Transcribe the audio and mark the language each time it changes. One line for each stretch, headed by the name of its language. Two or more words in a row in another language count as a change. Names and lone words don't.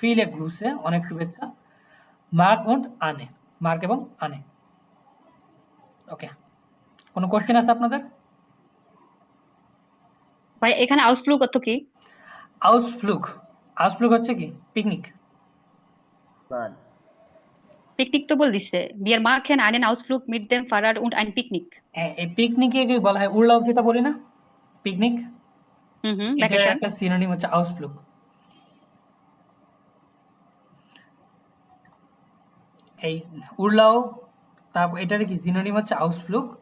German: Viele Grüße
Bangla: অনেক শুভেচ্ছা। মার্ক und আনে, মার্ক এবং আনে। ওকে, কোনো কোশ্চেন আছে আপনাদের? ভাই এখানে আউসফ্লুগ অর্থ কি? আউসফ্লুগ, আউসফ্লুগ হচ্ছে কি পিকনিক। পিকনিক তো বল দিচ্ছে।
German: Wir machen einen Ausflug mit dem Fahrrad und ein Picknick.
Bangla: এই পিকনিকে কি বলা হয়, উড়লাও যেটা বলি না পিকনিক, এটার ভ্যাকেশন। একটা সিনোনিম হচ্ছে আউসফ্লুগ। এই উড়লাও, তারপর এটার কি সিনোনিম হচ্ছে আউসফ্লুগ।